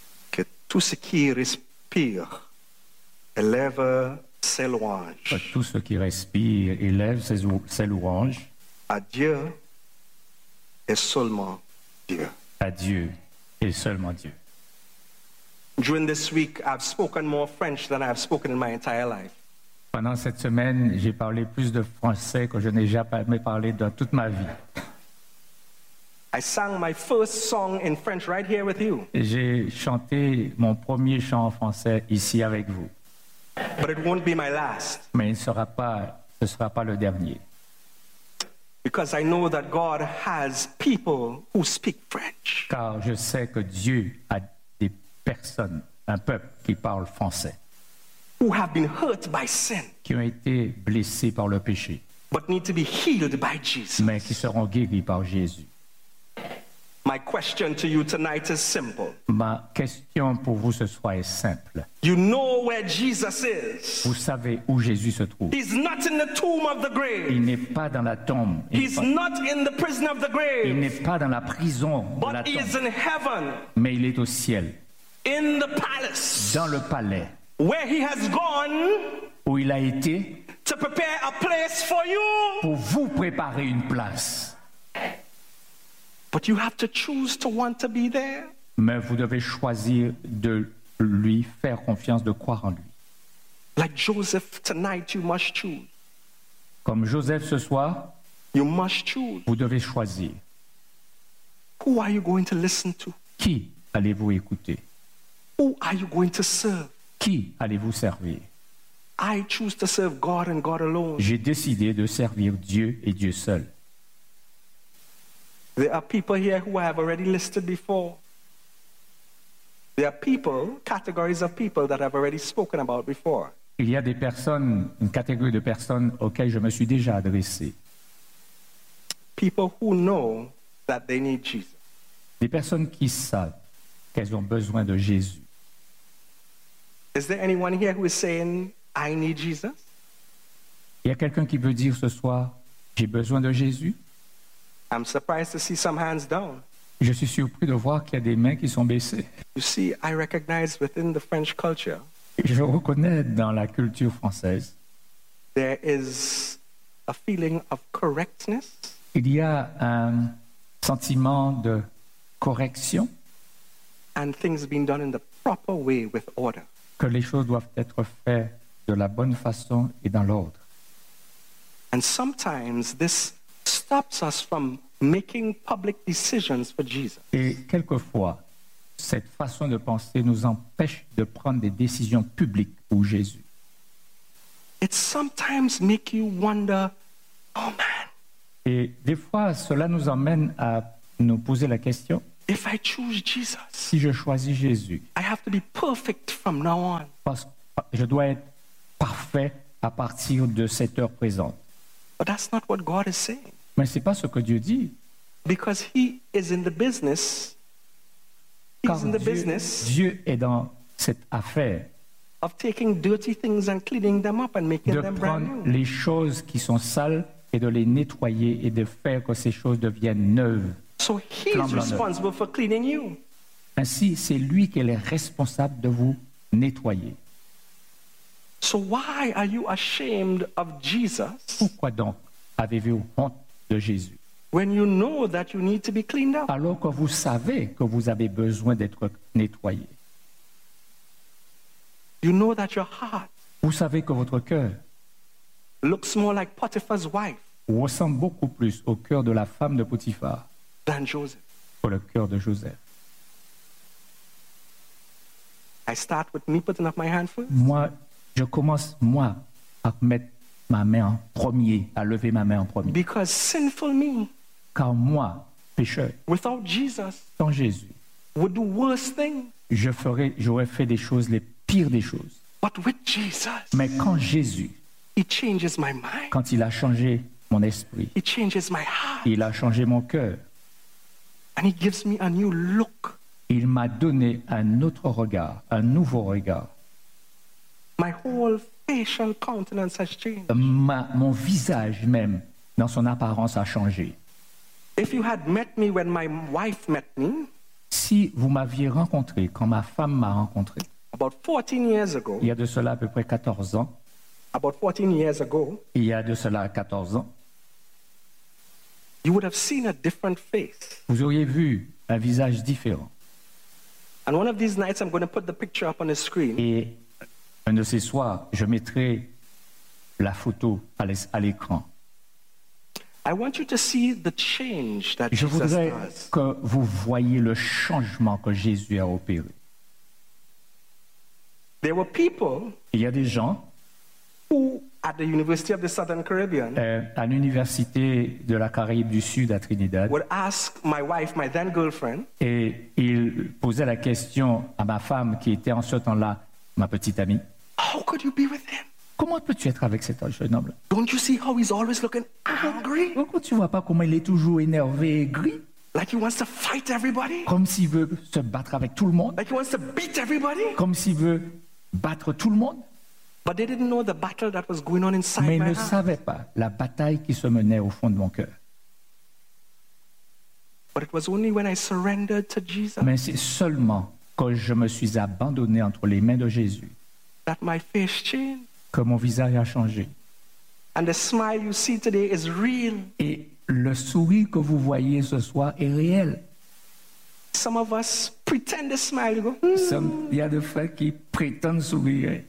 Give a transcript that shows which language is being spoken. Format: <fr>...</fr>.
<fr>Que tout ce qui respire élève ses louanges. Que tout ce qui respire élève ses louanges. À Dieu et seulement Dieu. À Dieu et seulement Dieu.</fr> <en>During this week, I've spoken more French than I've spoken in my entire life.</en> <fr>Pendant cette semaine, j'ai parlé plus de français que je n'ai jamais parlé dans toute ma vie.</fr> <en>I sang my first song in French right here with you.</en> <fr>J'ai chanté mon premier chant en français ici avec vous.</fr> <en>But it won't be my last.</en> <fr>Mais ce ne sera pas le dernier.</fr> <en>Because I know that God has people who speak French.</en> <fr>Car je sais que Dieu a des personnes, un peuple qui parle français.</fr> <en>Who have been hurt by sin.</en> <fr>Qui ont été blessés par le péché.</fr> <en>But need to be healed by Jesus.</en> <fr>Mais qui seront guéris par Jésus.</fr> <en>My question to you tonight is simple.</en> <fr>Ma question pour vous ce soir est simple.</fr> <en>You know where Jesus is.</en> <fr>Vous savez où Jésus se trouve.</fr> <en>He's not in the tomb of the grave.</en> <fr>Il n'est pas dans la tombe.</fr> <en>He's not in the prison of the grave.</en> <fr>Il n'est pas dans la prison de la tombe.</fr> <en>But he is in heaven.</en> <fr>Mais il est au ciel.</fr> <en>In the palace.</en> <fr>Dans le palais.</fr> <en>Where he has gone.</en> <fr>Où il a été.</fr> <en>To prepare a place for you.</en> <fr>Pour vous préparer une place.</fr> <en>But you have to choose to want to be there.</en> <fr>Mais vous devez choisir de lui faire confiance, de croire en lui.</fr> <en>Like Joseph tonight, you must choose.</en> <fr>Comme Joseph ce soir,</fr> <en>you must choose.</en> <fr>Vous devez choisir.</fr> <en>Who are you going to listen to?</en> <fr>Qui allez-vous écouter?</fr> <en>Who are you going to serve?</en> <fr>Qui allez-vous servir?</fr> <en>I choose to serve God and God alone.</en> <fr>J'ai décidé de servir Dieu et Dieu seul.</fr> <en>There are people here who I have already listed before. There are people, categories of people that I've already spoken about before.</en> <fr>Il y a des personnes, une catégorie de personnes auxquelles je me suis déjà adressé.</fr> <en>People who know that they need Jesus.</en> <fr>Des personnes qui savent qu'elles ont besoin de Jésus.</fr> <en>Is there anyone here who is saying, I need Jesus?</en> <fr>Il y a quelqu'un qui peut dire ce soir, j'ai besoin de Jésus?</fr> <en>I'm surprised to see some hands down.</en> <fr>Je suis surpris de voir qu'il y a des mains qui sont baissées.</fr> <en>You see, I recognize within the French culture.</en> <fr>Je reconnais dans la culture française.</fr> <en>There is a feeling of correctness.</en> <fr>Il y a un sentiment de correction.</fr> <en>And things being done in the proper way with order.</en> <fr>Que les choses doivent être faites de la bonne façon et dans l'ordre.</fr> <en>And sometimes this stops us from making public decisions for Jesus.</en> <fr>Et quelquefois, cette façon de penser nous empêche de prendre des décisions publiques pour Jésus.</fr> <en>It sometimes makes you wonder, oh man.</en> <fr>Et des fois, cela nous emmène à nous poser la question.</fr> <en>If I choose Jesus,</en> <fr>si je choisis Jésus,</fr> <en>I have to be perfect from now on.</en> <fr>Parce que je dois être parfait à partir de cette heure présente.</fr> <en>But that's not what God is saying.</en> <fr>Mais c'est pas ce que Dieu dit.</fr> <en>Because he is in the business. He's in the business.</en> <fr>Dieu est dans cette affaire.</fr> <en>Of taking dirty things and cleaning them up and making them brand new.</en> <fr>De prendre les choses qui sont sales et de les nettoyer et de faire que ces choses deviennent neuves.</fr> <en>So he is responsible for cleaning you.</en> <fr>Ainsi, c'est lui qui est responsable de vous nettoyer.</fr> <en>So why are you ashamed of Jesus?</en> <fr>Pourquoi donc avez-vous honte de Jésus?</fr> <en>When you know that you need to be cleaned up.</en> <fr>Alors que vous savez que vous avez besoin d'être nettoyé.</fr> <en>You know that your heart.</en> <fr>Vous savez que votre cœur.</fr> <en>Looks more like Potiphar's wife.</en> <fr>Ressemble beaucoup plus au cœur de la femme de Potiphar.</fr> <en>Than Joseph.</en> <fr>Que le cœur de Joseph.</fr> <en>I start with me putting up my hand first.</en> <fr>Je commence à mettre ma main en premier, à lever ma main en premier.</fr> <en>Because sinful me,</en> <fr>car moi, pécheur,</fr> <en>without Jesus,</en> <fr>sans Jésus,</fr> <en>would do worse things.</en> <fr>J'aurais fait des choses, les pires des choses.</fr> <en>But with Jesus,</en> <fr>mais quand Jésus,</fr> <en>he changes my mind,</en> <fr>quand il a changé mon esprit,</fr> <en>he changes my heart,</en> <fr>il a changé mon cœur,</fr> <en>and he gives me a new look.</en> <fr>Il m'a donné un autre regard, un nouveau regard.</fr> <en>My whole facial countenance has changed.</en> <fr>Mon visage même, dans son apparence, a changé.</fr> <en>If you had met me when my wife met me,</en> <fr>si vous m'aviez rencontré quand ma femme m'a rencontré,</fr> <en>about 14 years ago,</en> <fr>il y a de cela à peu près 14 ans,</fr> <en>about 14 years ago,</en> <fr>il y a de cela 14 ans,</fr> <en>you would have seen a different face.</en> <fr>Vous auriez vu un visage différent.</fr> <en>And one of these nights, I'm going to put the picture up on the screen.</en> <fr>Et un de ces soirs, je mettrai la photo à l'écran.</fr> <en>I want you to see the change that Jesus has.</en> <fr>Je voudrais que vous voyiez le changement que Jésus a opéré.</fr> <en>There were people.</en> <fr>Il y a des gens.</fr> <en>Who at the University of the Southern Caribbean.</en> <fr>À l'université de la Caraïbe du Sud à Trinidad.</fr> <en>Would ask my wife, my then girlfriend.</en> <fr>Et ils posaient la question à ma femme qui était en ce temps-là ma petite amie.</fr> <en>How could you be with him?</en> <fr>Comment peux-tu être avec cet jeune homme?</fr> <en>Don't you see how he's always looking angry?</en> <fr>Pourquoi tu vois pas comment il est toujours énervé et gris?</fr> <en>Like he wants to fight everybody?</en> <fr>Comme s'il veut se battre avec tout le monde?</fr> <en>Like he wants to beat everybody?</en> <fr>Comme s'il veut battre tout le monde?</fr> <en>But they didn't know the battle that was going on inside.</en> <fr>Mais</fr> <en>my</en> <fr>ne</fr> <en>heart.</en> <fr>Savait pas la bataille qui se menait au fond de mon cœur.</fr> <en>But it was only when I surrendered to Jesus.</en> <fr>Mais c'est seulement quand je me suis abandonné entre les mains de Jésus.</fr> <en>That my face changed.</en> <fr>Que mon visage a changé.</fr> <en>And the smile you see today is real.</en> <fr>Et le sourire que vous voyez ce soir est réel.</fr> <en>Some of us pretend to smile.</en> <fr>Il y a des frères qui prétendent sourire.</fr>